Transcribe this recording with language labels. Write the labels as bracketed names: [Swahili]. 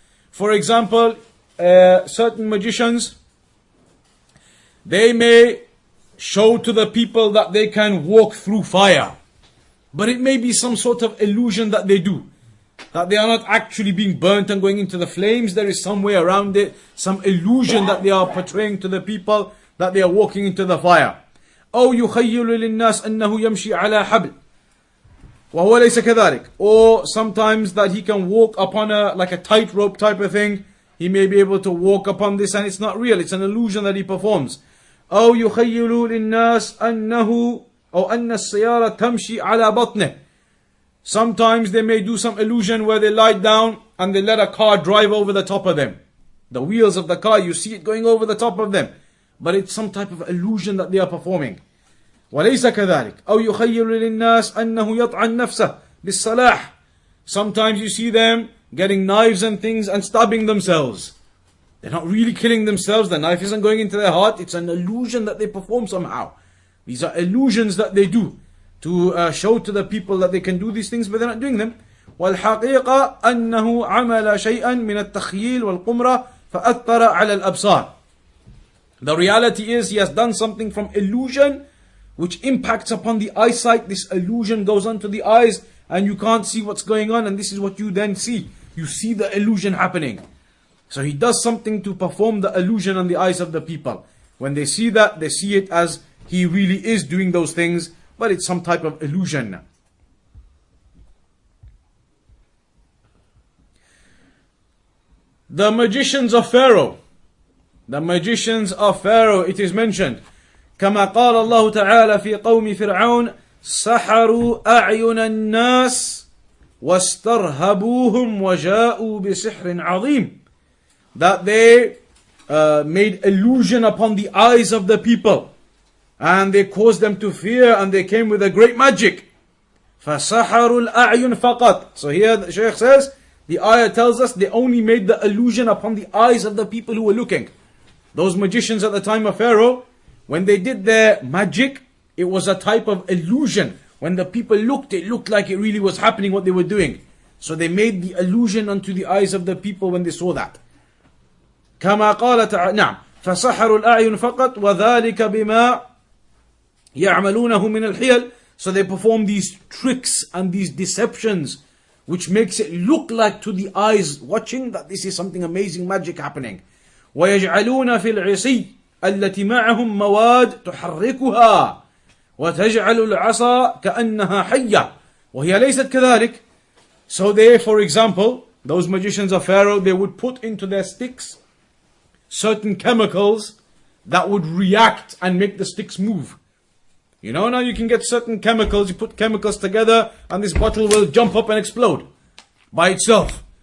[English] For example, certain magicians, they may show to the people that they can walk through fire, but it may be some sort of illusion that they do, that they are not actually being burnt and going into the flames. There is some way around it, some illusion that they are portraying to the people that they are walking into the fire. [Arabic] أو يخيل للناس أنه يمشي على حبل وهو ليس كذلك. [English] Or sometimes that he can walk upon like a tightrope type of thing. He may be able to walk upon this, and it's not real. It's an illusion that he performs. [Arabic] أو يخيل للناس أنه أو أن السيارة تمشي على بطنه. [English] Sometimes they may do some illusion where they lie down and they let a car drive over the top of them. The wheels of the car, you see it going over the top of them, but it's some type of illusion that they are performing. [Arabic] وليس كذلك. أو يخيل للناس أنه يطعن نفسه بالسلاح. [English] Sometimes you see them getting knives and things and stabbing themselves. They're not really killing themselves. The knife isn't going into their heart. It's an illusion that they perform somehow. These are illusions that they do to show to the people that they can do these things, but they're not doing them. [Arabic] والحقيقة أنه عمل شيئا من التخييل والقمرة فأثر على الأبصار. [English] The reality is he has done something from illusion which impacts upon the eyesight. This illusion goes onto the eyes and you can't see what's going on, and this is what you then see. You see the illusion happening. So he does something to perform the illusion on the eyes of the people. When they see that, they see it as he really is doing those things, but it's some type of illusion. The magicians of Pharaoh. The magicians of Pharaoh, it is mentioned. [Arabic] كما قال الله تعالى في قوم فرعون سحروا أعين الناس واسترهبوهم وجاءوا بسحر عظيم. [English] That they made illusion upon the eyes of the people, and they caused them to fear, and they came with a great magic. [Arabic] فَسَحَرُوا الْأَعْيُنْ فَقَطْ. [English] So here the Shaykh says, the ayah tells us they only made the illusion upon the eyes of the people who were looking. Those magicians at the time of Pharaoh, when they did their magic, it was a type of illusion. When the people looked, it looked like it really was happening what they were doing. So they made the illusion onto the eyes of the people when they saw that. [Arabic] كما قال تعالى نعم فسحروا الأعين فقط وذلك بما يعملونه من الحيل. [English] So they perform these tricks and these deceptions which makes it look like to the eyes watching that this is something amazing magic happening. [Arabic] ويجعلون في العصي التي معهم مواد تحركها وتجعل العصا كأنها حية وهي ليست كذلك. [English] So they, for example, those magicians of Pharaoh, they would put into their sticks certain chemicals that would react and make the sticks move. You know, now you can get certain chemicals, you put chemicals together and this bottle will jump up and explode by itself.